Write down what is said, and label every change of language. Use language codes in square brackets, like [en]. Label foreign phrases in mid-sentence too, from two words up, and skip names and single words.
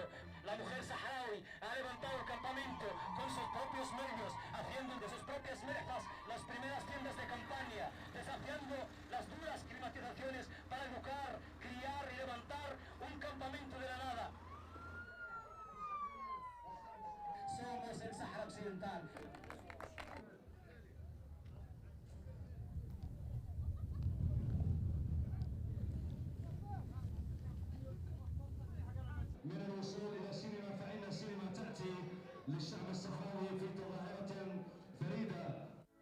[es] La mujer saharaui ha levantado el campamento con sus propios medios, haciendo de sus propias merjas las primeras tiendas de campaña, desafiando las duras climatizaciones para educar, criar y levantar un campamento de la nada. Somos el Sahara Occidental. [ar] من الوصول إلى السينما فإن السينما تأتي للشعب الصحراوي في تظاهرة فريدة.